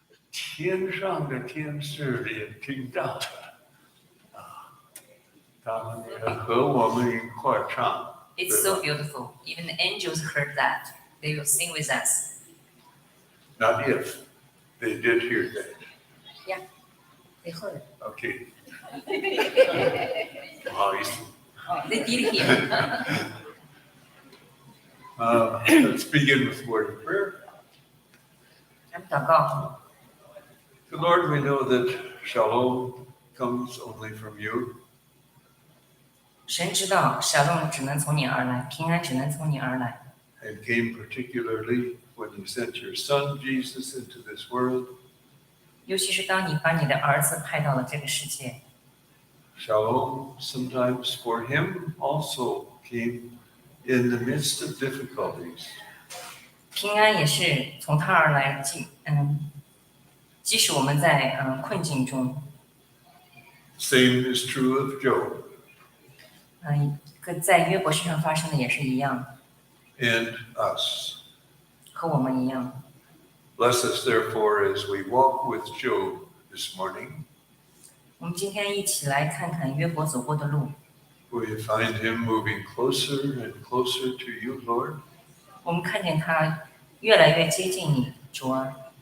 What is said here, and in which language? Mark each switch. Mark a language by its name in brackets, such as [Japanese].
[Chinese] 天上的天使也听到了他们也和我们一块唱。 [English] It's so beautiful. Even the angels heard that. They will sing with us. Not if. They did hear that. Yeah, they heard. Okay. [Chinese] 不好意思。 [English] They did hear. Let's begin with a word of prayer. [Chinese] 咱们祷告。 [English] The Lord, we know that shalom comes only from you. [Chinese] 神知道shalom只能从你而来，平安只能从你而来。 [English] And came particularly when you sent your son Jesus into this world. [Chinese] 尤其是当你把你的儿子派到了这个世界。 [English] Shalom sometimes for him also came in the midst of difficulties. [Chinese] 平安也是从他而来，即使我们在困境中。 [English] Same is true of Job. [Chinese] 在约伯身上发生的也是一样。 [English] And us. [Chinese] 和我们一样。 [English] Bless us therefore as we walk with Job this morning. [Chinese] 我们今天一起来看看约伯走过的路。 [English] We find him moving closer and closer to you, Lord. [Chinese] 我们看见他越来越接近你，主啊。